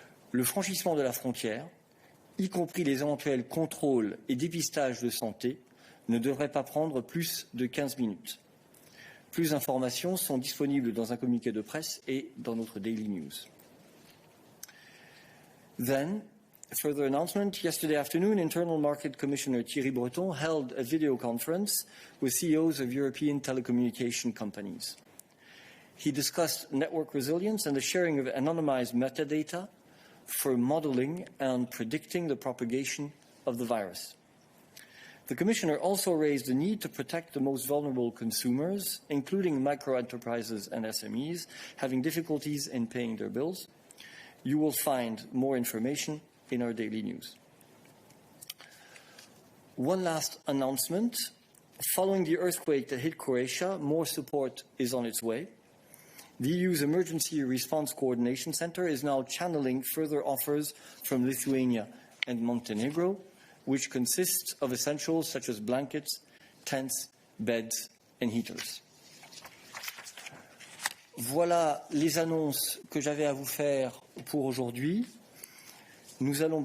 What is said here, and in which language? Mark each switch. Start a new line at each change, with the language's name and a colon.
French: Le franchissement de la frontière, y compris les éventuels contrôles et dépistages de santé, ne devrait pas prendre plus de 15 minutes. Plus d'informations sont disponibles dans un communiqué de presse et dans notre Daily News.
English: Then, Further announcement, yesterday afternoon, Internal Market Commissioner Thierry Breton held a video conference with CEOs of European telecommunication companies. He discussed network resilience and the sharing of anonymized metadata for modeling and predicting the propagation of the virus. The Commissioner also raised the need to protect the most vulnerable consumers, including micro-enterprises and SMEs, having difficulties in paying their bills. You will find more information in our daily news. One last announcement. Following the earthquake that hit Croatia, more support is on its way. The EU's Emergency Response Coordination Center is now channeling further offers from Lithuania and Montenegro, which consists of essentials such as blankets, tents, beds and heaters.
French: Voilà les annonces que j'avais à vous faire pour aujourd'hui. Nous allons